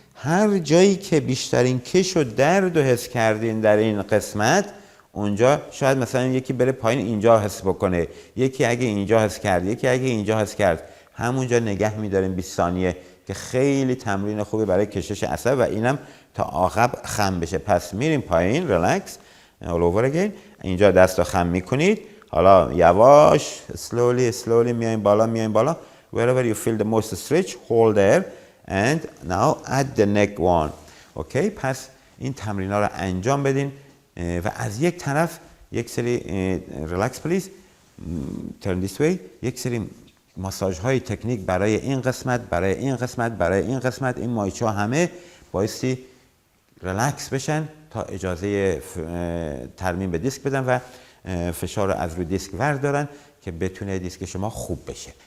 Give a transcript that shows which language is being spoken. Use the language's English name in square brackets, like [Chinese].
[Persian] هر جایی که بیشترین کش و درد رو حس کردین در این قسمت، اونجا شاید مثلا یکی بره پایین اینجا حس بکنه، یکی اگه اینجا حس کرد، یکی اگه اینجا حس کرد، همونجا نگه میداریم 20 ثانیه که خیلی تمرین خوبی برای کشش عصب و اینم تا عقب خم بشه. پس میریم پایین، ریلکس، [English] all over again. [Persian] اینجا دست رو خم میکنید. حالا یواش [English] slowly [Persian] میایم بالا. [English] Wherever you feel the most stretch, hold there and now add the neck one. [Persian] اوکی، پس این تمرینا رو انجام بدین و از یک طرف یک سری [English] relax please turn this way، [Persian] یک سری ماساژ های تکنیک برای این قسمت، این مایچه ها همه بایستی ریلکس بشن تا اجازه ترمیم به دیسک بدن و فشار رو از روی دیسک وردارن که بتونه دیسک شما خوب بشه.